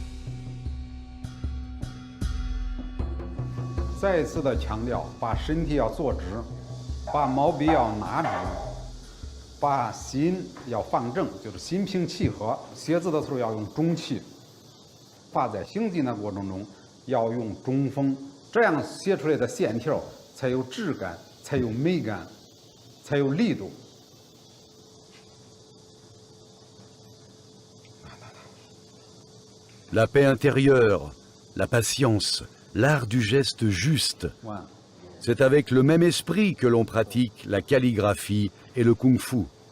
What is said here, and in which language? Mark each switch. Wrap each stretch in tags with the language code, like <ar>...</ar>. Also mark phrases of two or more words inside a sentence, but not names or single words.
<zh>再一次的强调，把身体要坐直，把毛笔要拿直，把心要放正，就是心平气和。写字的时候要用中气，画在行进的过程中。要用中锋，这样写出来的线条才有质感，才有美感，才有力度。</zh> <fr>La paix intérieure, la patience, l'art du geste juste. C'est avec le même esprit que l'on pratique la calligraphie et le kung-fu.</fr>